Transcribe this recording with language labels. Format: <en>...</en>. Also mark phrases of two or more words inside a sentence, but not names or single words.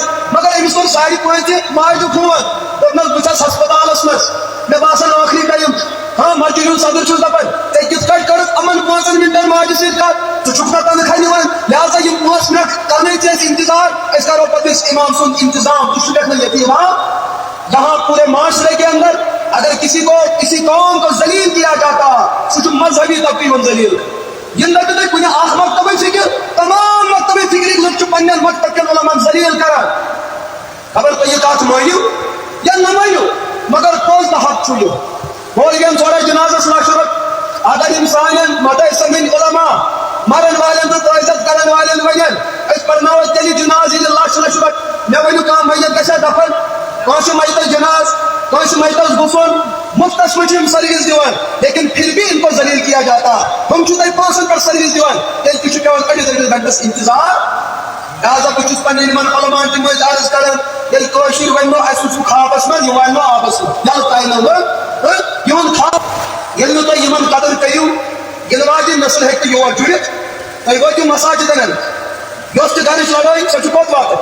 <ks>مگر أمِس کوٚر ساڑِ 5 ماجہِ فون دوٚپنس بہٕ چھس ہسپتالس منٛز مےٚ باسان ٲخری ٹایم ہاں مسجد ہُنٛد صدر چھُس دپان ژےٚ کِتھ کٲٹھۍ کٔرٕتھ یِمن 5 منٹن ماجہِ سۭتۍ کتھ ژٕ چھُکھ نا تنخواہ نِوان لہذا یِم 5 منٹ کرنے ژےٚ اَسہِ انتظار أسۍ کرو پتہٕ أسۍ امام سُنٛد انتظام ژٕ چھُکھ نا ییٚتہِ امام</ks> <ur>جہاں پورے معاشرے کے اندر اگر کسی قوم کو ذلیل کیا جاتا</ur> <ks>سُہ چھُ مذہبی طبقہٕ یِوان ذلیل ینہٕ تہِ تُہۍ کُنہِ اکھ مکتبٕچ فکر تمام مکتبٕچ فکرٕکۍ لُکھ چھِ پننٮ۪ن مکتب کٮ۪ن علماءن ذلیل کران خبر تُہۍ یہِ کتھ مٲنِو یا نہ مٲنِو مگر پوٚز تہٕ حق چھُ یہِ مولوین ژورے جنازس لشرت اگر یِم سانٮ۪ن مدرسن ہٕنٛدۍ علما مرن والٮ۪ن تہٕ تعزیت کرن والٮ۪ن ونن أسۍ پرناوو تیٚلہِ جناز ییٚلہِ لچھ رۄپیہِ مےٚ ؤنِو کانٛہہ میت گژھیا دفن کٲنٛسہِ میتس جناز کٲنٛسہِ میتس گُسُن مفتس منٛز چھِ یِم سروس دِوان</ks> <ur>لیکن پھر بھی ان کو ذلیل کیا جاتا</ur> <ks>ہم چھُ تۄہہِ پونٛسن پٮ۪ٹھ سروس دِوان تیٚلہِ تہِ چھُ پیٚوان أڑِس گنٹس انتظار لہذا بہٕ چھُس پننٮ۪ن یِمن علمان تہِ مٔنٛزۍ عرض کران ییٚلہِ کٲشِر وننو اَسہِ وٕچھو خوابس منٛز یہِ وَننو آبس منٛز یلہٕ تۄہہِ یِہُنٛد خواب ییٚلہِ نہٕ تُہۍ یِمن قدر کٔرِو ییٚلہِ واجٮ۪ن نسل ہیٚکہِ نہٕ یور جُڑِتھ تُہۍ وٲتِو مساجدن یۄس تہِ گرٕچ لڑٲے سۄ چھِ کوٚت</ks>